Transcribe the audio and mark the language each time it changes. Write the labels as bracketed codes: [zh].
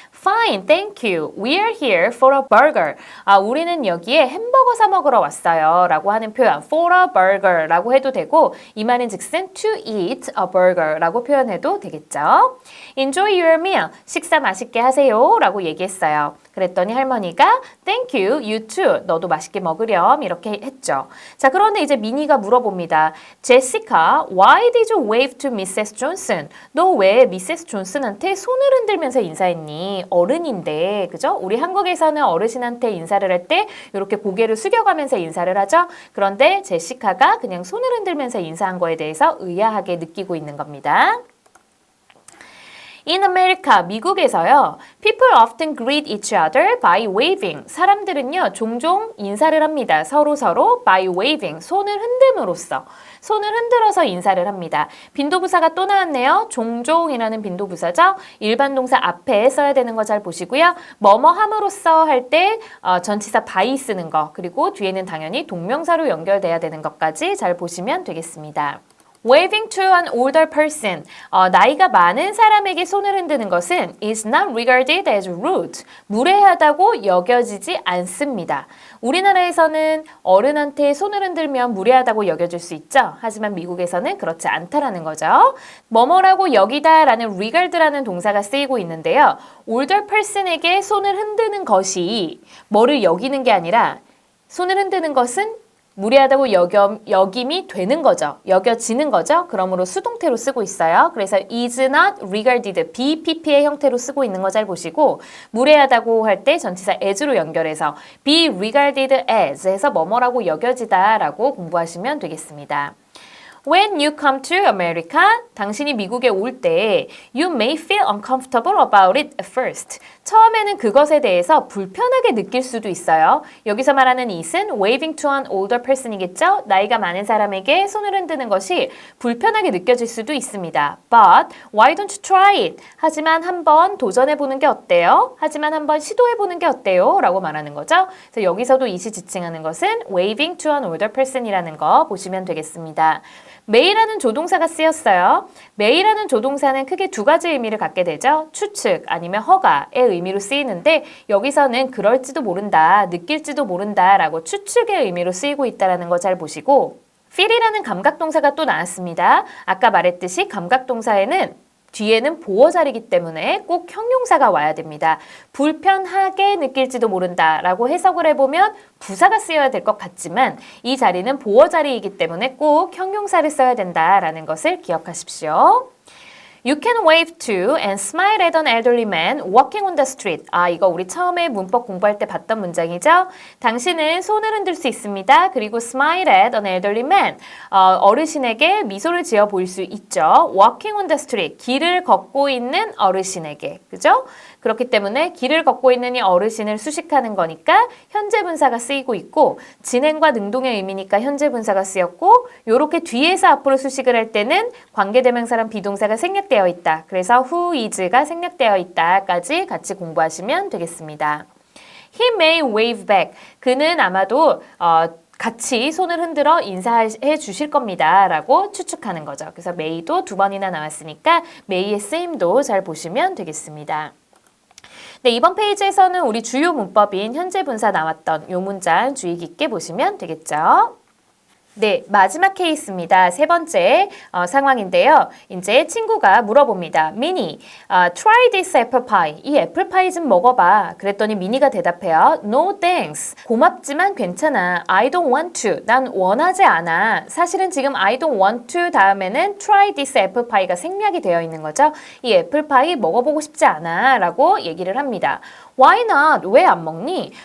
[en] Fine, thank you. We're here for a burger. [ko] 우리는 여기에 햄버거 사 먹으러 왔어요. 라고 하는 표현, [en] for a burger [ko] 라고 해도 되고 되고 이 말인 즉슨 [en] to eat a burger [ko] 라고 표현해도 되겠죠. [en] Enjoy your meal. [ko] 식사 맛있게 하세요 라고 얘기했어요. 그랬더니 할머니가 [en] Thank you, you too. [ko] 너도 맛있게 먹으렴 이렇게 했죠. 자, 그런데 이제 미니가 물어봅니다. [en] 제시카, why did you wave to Mrs. Johnson? [ko] 너 왜 미세스 존슨한테 손을 흔들면서 인사했니? 어른인데, 그죠? 우리 한국에서는 어르신한테 인사를 할 때 이렇게 고개를 숙여가면서 인사를 하죠. 그런데 제시카가 그냥 손을 흔들면서 인사한 거에 대해서 의아하게 느끼고 있는 겁니다. [en] In America, [ko] 미국에서요. [en] People often greet each other by waving. [ko] 사람들은요, 종종 인사를 합니다. 서로 [en] by waving. [ko] 손을 흔듦으로써. 손을 흔들어서 인사를 합니다. 빈도부사가 또 나왔네요. 종종이라는 빈도부사죠. 일반 동사 앞에 써야 되는 거 잘 보시고요. 뭐뭐 함으로써 할 때 전치사 by 쓰는 거. 그리고 뒤에는 당연히 동명사로 연결돼야 되는 것까지 잘 보시면 되겠습니다. [en] Waving to an older person. [ko] 나이가 많은 사람에게 손을 흔드는 것은 [en] is not regarded as rude. [ko] 무례하다고 여겨지지 않습니다. 우리나라에서는 어른한테 손을 흔들면 무례하다고 여겨질 수 있죠. 하지만 미국에서는 그렇지 않다라는 거죠. 뭐뭐라고 여기다라는 regard라는 동사가 쓰이고 있는데요. older person에게 손을 흔드는 것이 뭐를 여기는 게 아니라 손을 흔드는 것은 무례하다고 여김이 되는 거죠. 여겨지는 거죠. 그러므로 수동태로 쓰고 있어요. 그래서 [en] is not regarded, [ko] BPP의 형태로 쓰고 있는 거 잘 보시고 무례하다고 할 때 전치사 as로 연결해서 be regarded as 해서 뭐뭐라고 여겨지다라고 공부하시면 되겠습니다. [en] When you come to America, [ko] 당신이 미국에 올 때 [en] you may feel uncomfortable about it at first. [ko] 처음에는 그것에 대해서 불편하게 느낄 수도 있어요. 여기서 말하는 it은 [en] waving to an older person [ko] 이겠죠? 나이가 많은 사람에게 손을 흔드는 것이 불편하게 느껴질 수도 있습니다. [en] But why don't you try it? [ko] 하지만 한번 도전해보는 게 어때요? 하지만 한번 시도해보는 게 어때요? 라고 말하는 거죠. 그래서 여기서도 it이 지칭하는 것은 [en] waving to an older person [ko] 이라는 거 보시면 되겠습니다. may라는 조동사가 쓰였어요. may라는 조동사는 크게 두 가지 의미를 갖게 되죠. 추측 아니면 허가의 의미로 쓰이는데 여기서는 그럴지도 모른다, 느낄지도 모른다 라고 추측의 의미로 쓰이고 있다는 거 잘 보시고 feel이라는 감각동사가 또 나왔습니다. 아까 말했듯이 감각동사에는 뒤에는 보어자리이기 때문에 꼭 형용사가 와야 됩니다. 불편하게 느낄지도 모른다 라고 해석을 해보면 부사가 쓰여야 될 것 같지만 이 자리는 보어자리이기 때문에 꼭 형용사를 써야 된다라는 것을 기억하십시오. [en] You can wave to and smile at an elderly man walking on the street. [ko] 이거 우리 처음에 문법 공부할 때 봤던 문장이죠. 당신은 손을 흔들 수 있습니다. 그리고 [en] smile at an elderly man. [ko] 어르신에게 미소를 지어 보일 수 있죠. [en] Walking on the street. [ko] 길을 걷고 있는 어르신에게. 그죠? 그렇기 때문에 길을 걷고 있는 이 어르신을 수식하는 거니까 현재 분사가 쓰이고 있고 진행과 능동의 의미니까 현재 분사가 쓰였고 요렇게 뒤에서 앞으로 수식을 할 때는 관계대명사랑 비동사가 생략되어 있다. 그래서 who is가 생략되어 있다까지 같이 공부하시면 되겠습니다. [en] He may wave back. [ko] 그는 아마도 같이 손을 흔들어 인사해 주실 겁니다. 라고 추측하는 거죠. 그래서 may도 두 번이나 나왔으니까 may의 쓰임도 잘 보시면 되겠습니다. 네, 이번 페이지에서는 우리 주요 문법인 현재 분사 나왔던 이 문장 주의 깊게 보시면 되겠죠. 네, 마지막 케이스입니다. 세 번째 상황인데요. 이제 친구가 물어봅니다. [en] 미니, try this apple pie. [ko] 이 애플파이 좀 먹어봐. 그랬더니 미니가 대답해요. [en] No thanks. [ko] 고맙지만 괜찮아. [en] I don't want to. [ko] 난 원하지 않아. 사실은 지금 [en] I don't want to [ko] 다음에는 [en] try this apple pie [ko] 가 생략이 되어 있는 거죠. 이 애플파이 먹어보고 싶지 않아. 라고 얘기를 합니다. [en] Why not? [ko] 왜 안 먹니?